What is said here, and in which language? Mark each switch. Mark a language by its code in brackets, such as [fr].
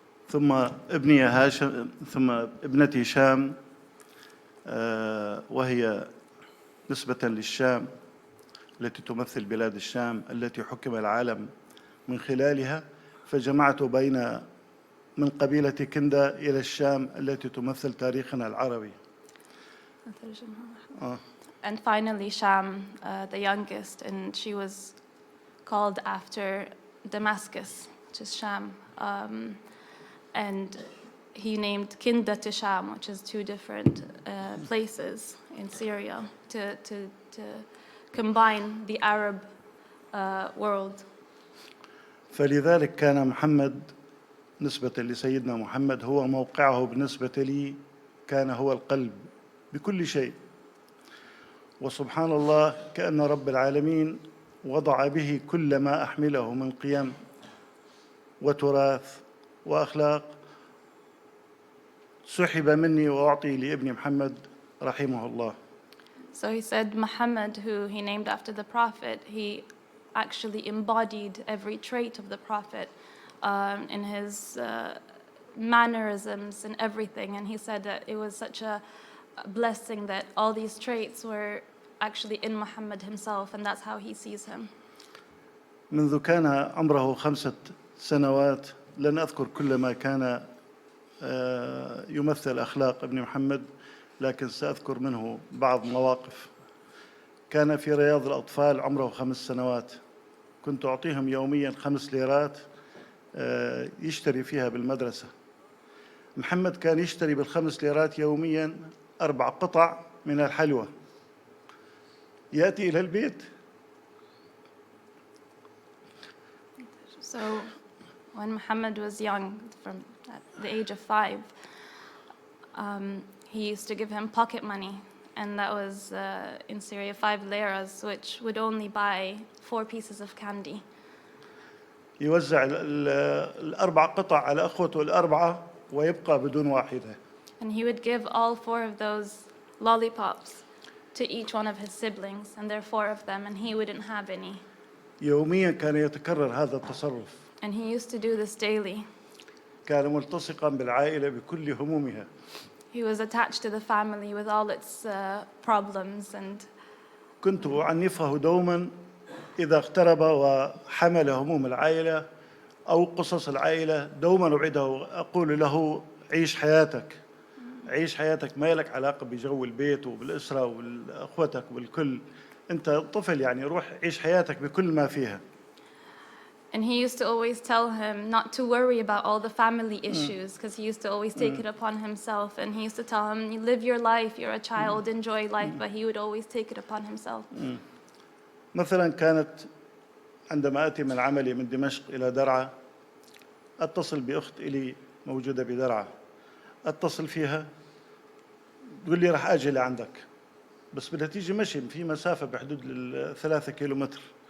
[ar] ثم ابني هاشم ثم ابنتي شام وهي نسبة للشام التي تمثل بلاد الشام التي حكم العالم من خلالها، فجمعت بين من قبيلة كندا إلى الشام التي تمثل تاريخنا العربي. [en] And finally, Sham, the youngest, and she was called after Damascus, which is Sham. And he named Kinda to Sham, which is two different places in Syria, to combine the Arab world. [ar] فلذلك كان محمد نسبة لسيدنا محمد هو موقعه بالنسبة لي كان هو القلب بكل شيء. وسبحان الله كأن رب العالمين وضع به كل ما أحمله من قيم وتراث وأخلاق سحب مني وأعطي لابن محمد رحمه الله. [en] So he said Muhammad, who he named after the Prophet, he actually embodied every trait of the Prophet in his mannerisms and everything. And he said that it was such a blessing that all these traits were actually in Muhammad himself, and that's how he sees him. [ar] منذ كان عمره 5 سنوات لن أذكر كل ما كان يمثل أخلاق ابن محمد، لكن سأذكر منه بعض مواقف. كان في رياض الأطفال عمره 5 سنوات، كنت أعطيهم يوميا 5 ليرات يشتري فيها بالمدرسة. محمد كان يشتري بال5 ليرات يوميا 4 قطع من الحلوى، يأتي إلى البيت. [en] So when Muhammad was young, from at the age of 5, he used to give him pocket money, and that was in Syria 5 liras, which would only buy 4 pieces of candy. [ar] يوزع ال4 قطع على أخوته ال4 ويبقى بدون واحدة. [en] And he would give all 4 of those lollipops to each one of his siblings, and there are 4 of them, and he wouldn't have any. [ar] يوميا كان يتكرر هذا التصرف. [en] And he used to do this daily. [ar] كان ملتصقا بالعائلة بكل همومها. [en] He was attached to the family with all its problems, and [ar] كنت أعنفه دوما إذا اقترب وحمل هموم العائلة أو قصص العائلة، دوما أعده أقول له عيش حياتك، عيش حياتك، ما لك علاقة بجو البيت وبالأسرة وبالأخوتك وبالكل، أنت طفل يعني روح عيش حياتك بكل ما فيها. [en] And he used to always tell him not to worry about all the family issues, because he used to always take it upon himself. And he used to tell him, you live your life, you're a child, enjoy life, but he would always take it upon himself. [ar] مثلا كانت عندما أتي من عملي من دمشق إلى درعا أتصل بأخت إلي موجودة بدرعا، أتصل فيها تقول لي راح أجي لعندك، بس بدها تيجي مشي في مسافة بحدود 3 كيلومتر.